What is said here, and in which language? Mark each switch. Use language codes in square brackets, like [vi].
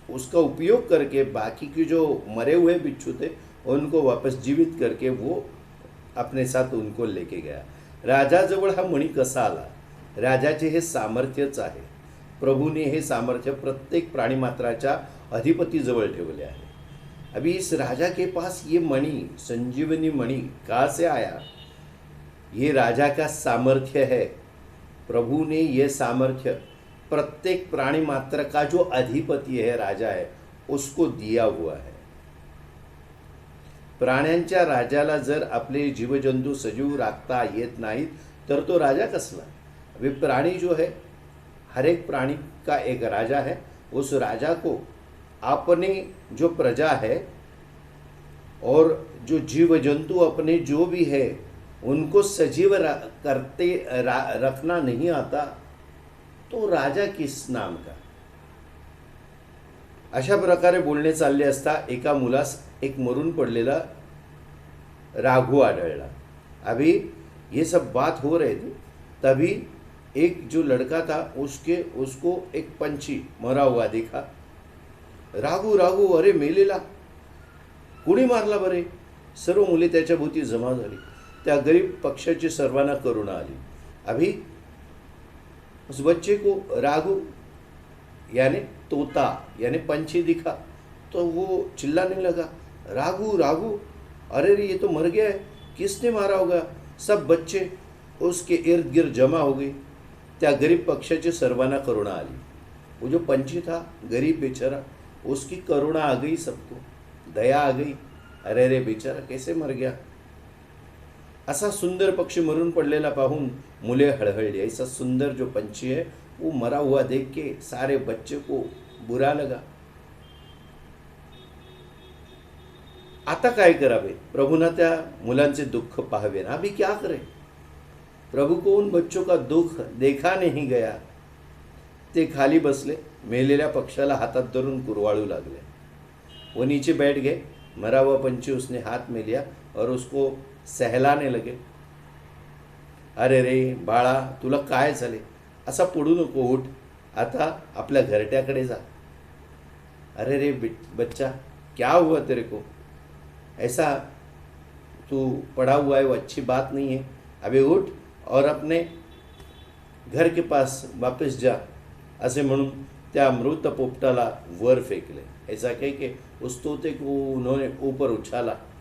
[hi] उसका उपयोग करके बाकी के जो मरे हुए बिच्छू थे उनको वापस जीवित करके वो अपने साथ उनको लेके गया। [mr] राजाजवळ हा मणी कसा आला? राजाचे हे सामर्थ्यच आहे। प्रभूने हे सामर्थ्य प्रत्येक प्राणीमात्राच्या अधिपतीजवळ ठेवले आहे। [hi] अभी इस राजा के पास ये मणि, संजीवनी मणि कहाँ से आया? ये राजा का सामर्थ्य है। प्रभु ने ये सामर्थ्य प्रत्येक प्राणी मात्र का जो अधिपति है, राजा है, उसको दिया हुआ है। [mr] प्राण्यांच्या राजाला जर आपले जीवजंतू सजीव राखता येत नाहीत तर तो राजा कसला? [hi] अभी प्राणी जो है, हर एक प्राणी का एक राजा है। उस राजा को अपने जो प्रजा है और जो जीव जंतु अपने जो भी है उनको सजीव रखना नहीं आता तो राजा किस नाम का? [mr] अशा प्रकारे बोलणे चालले असता एका मुलास एक मरून पडलेला राघू आढळला। [hi] अभी ये सब बात हो रहे थे, तभी एक जो लड़का था उसको एक पंछी मरा हुआ दिखा। [mr] राघू राघू, अरे मेलेला, कुणी मारला बरे? सर्व मुले त्याच्या भोवती जमा झाली। त्या गरीब पक्षाची सर्वांना करुणा आली। [hi] अभी उस बच्चे को राघू यानी तोता यानी पंछी दिखा तो वो चिल्लाने लगा, राघू राघू, अरे रे ये तो मर गया है, किसने मारा होगा? सब बच्चे उसके इर्द गिर्द जमा हो गए। [mr] त्या गरीब पक्षाची सर्वांना करुणा आली। [hi] वो जो पंछी था गरीब बेचारा, उसकी करुणा आ गई, सबको दया आ गई। अरे रे बेचारा कैसे मर गया? [mr] असा सुंदर पक्षी मरून पडलेला पाहून मुले हळहळली। [hi] ऐसा सुंदर जो पंछी है वो मरा हुआ देख के सारे बच्चे को बुरा लगा। [mr] आता काय करावे? प्रभुना त्या मुलांचे दुःख पाहावे ना। [hi] अभी क्या करे? प्रभु को उन बच्चों का दुख देखा नहीं गया। [mr] ते खाली बसले, मेलेल्या पक्षाला हातात धरून कुरवाळू लागले। [hi] वो नीचे बैठ गए। मरा हुआ पंछी उसने हाथ में लिया और उसको सहलाने लगे। [mr] अरे रे बाळा, तुला काय झाले? असा पडू नको, उठ, आता आपल्या घरट्याकडे जा। [hi] अरे रे बच्चा, क्या हुआ तेरे को? ऐसा तू पड़ा हुआ है, वो अच्छी बात नहीं है। अबे उठ और अपने घर के पास वापस जा, [mr] असे म्हणून त्या मृत पोपटाला वर फेकले। [hi] ऐसा कह के उस तोते को उन्होंने ऊपर उछाला।